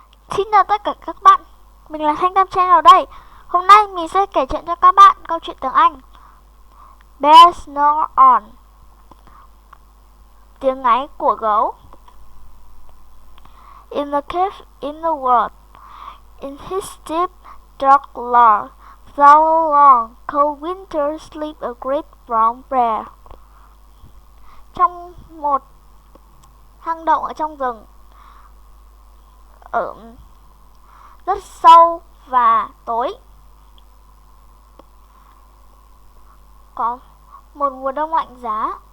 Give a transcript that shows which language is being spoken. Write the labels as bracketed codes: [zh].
[vi] Xin chào tất cả các bạn, mình là Thanh Tam Channel đây. Hôm nay mình sẽ kể chuyện cho các bạn câu chuyện tiếng Anh Bear Snore On. Tiếng ngáy của gấu. [en] In the cave in the world, in his deep dark lair, through long cold winter sleep a great brown bear. [vi] Trong một hang động ở trong rừng, ở rất sâu và tối, có một mùa đông lạnh giá.